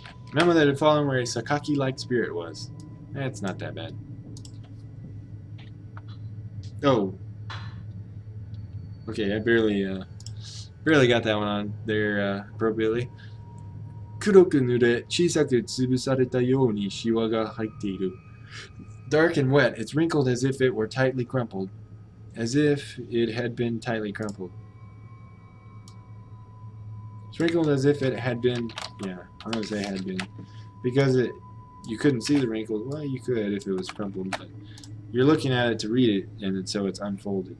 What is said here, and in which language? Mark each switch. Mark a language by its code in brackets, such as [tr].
[en] Remember that had fallen where a Sakaki-like spirit was. That's not that bad. Oh. Okay, I barely got that one on there appropriately. [ja] 黒く濡れ、小さく潰されたようにシワが入っている。 [en] Dark and wet, it's wrinkled as if it were tightly crumpled. As if it had been tightly crumpled. It's wrinkled as if it had been, yeah, I'm going to say had been. Because you couldn't see the wrinkles. Well, you could if it was crumpled, but you're looking at it to read it, and so it's unfolded.